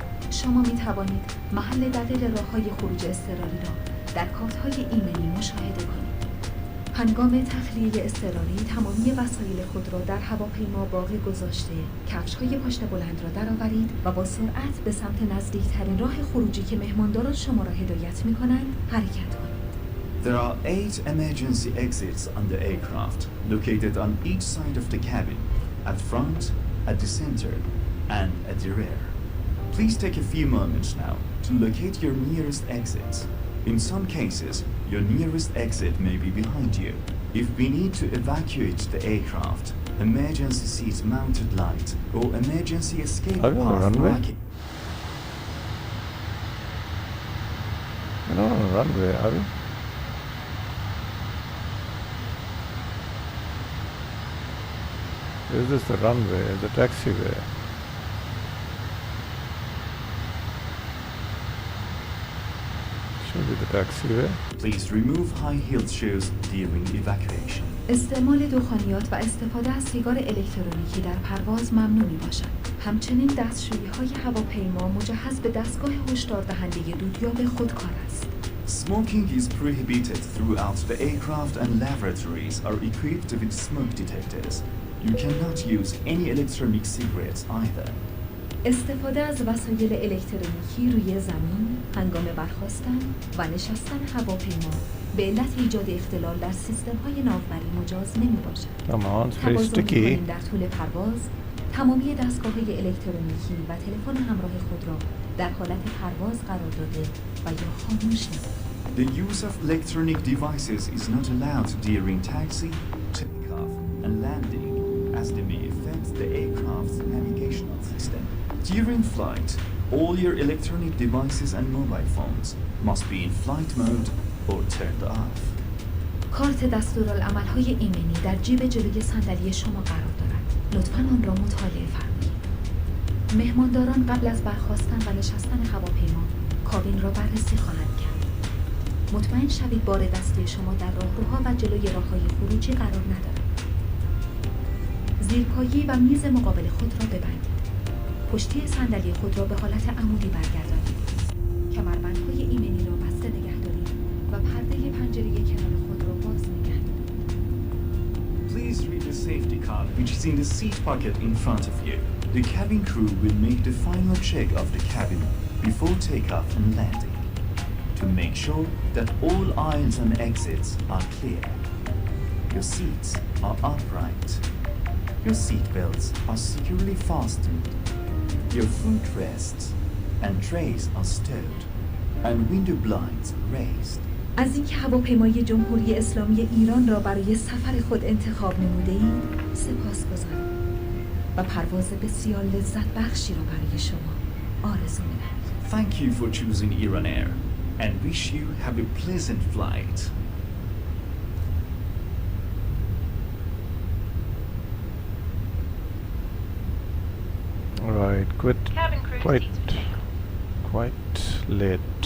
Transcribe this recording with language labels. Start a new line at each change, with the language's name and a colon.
Persian: شما می‌توانید محل دقیق راه‌های خروج اضطراری را در کارت‌های ایمنی مشاهده کنید. هنگام تخلیه اضطراری تمامی وسایل خود را در هواپیما باقی گذاشته، کفش‌های پشت بلند را درآورید و با سرعت به سمت نزدیکترین راه خروجی که مهمانداران شما را هدایت می‌کنند حرکت کنید.
English: There are 8 emergency exits on the aircraft, located on each side of the cabin, at front, at the center, and at the rear. Please take a few moments now to locate your nearest exits. In some cases, your nearest exit may be behind you. If we need to evacuate the aircraft, emergency seat mounted light or emergency escape Are we on a path runway? marking. We're not on a runway, are we? Is this the runway, the taxiway? Should be the taxiway. Please remove high-heeled shoes during evacuation.
Persian: استعمال دخانیات و استفاده از سیگار الکترونیکی در پرواز ممنوع می‌باشد. همچنین دستشویی‌های هواپیما مجهز به دستگاه هشدار دهنده دودیاب خودکار است.
English: Smoking is prohibited throughout the aircraft and laboratories are equipped with smoke detectors. You cannot use any electronic cigarettes either.
Persian: استفاده از وسایل الکترونیکی روی زمین هنگام برخاستن و نشستن هواپیما به علت ایجاد اختلال در سیستم‌های ناوبری مجاز نمی‌باشد.
English: Come on, it's very توازن sticky.
Persian: می‌کنیم در طول پرواز تمامی دستگاه‌های الکترونیکی و تلفن همراه خود را در حالت پرواز قرار داده و یا خاموش نمایید.
English: The use of electronic devices is not allowed during taxi, takeoff, and landing, as they may affect the aircraft's navigational system. During flight, all your electronic devices and mobile phones must be in flight mode or turned off.
Persian: کارت دستورالعمل‌های ایمنی در جیب جلوی صندلی شما قرار دارد. لطفاً آن را مطالعه فرمایید. مهمانداران قبل از برخاستن و نشستن هواپیما کابین را بررسی خواهند کرد. مطمئن شوید بار دستی شما در راهروها و جلوی راه‌های خروجی قرار ندارد. زیرپایی و میز مقابل خود را ببندید. پشتی صندلی خود را به حالت عمودی برگردانید. کمربندهای ایمنی را بسته نگه دارید و پرده پنجره کنار خود را باز نگه دارید.
English: Please read the safety card which is in the seat pocket in front of you. The cabin crew will make the final check of the cabin before takeoff and landing to make sure that all aisles and exits are clear. Your seats are upright. Your seat belts are securely fastened. Your footrests and trays are stowed and window blinds raised.
Persian: از اینکه هواپیمای جمهوری اسلامی ایران را برای سفر خود انتخاب نموده اید سپاسگزارم و پرواز بسیار لذت بخشی را برای شما آرزو می‌کنم.
English: Thank you for choosing Iran Air and wish you have a pleasant flight. Right, Cabin crew seats for takeoff. quite late.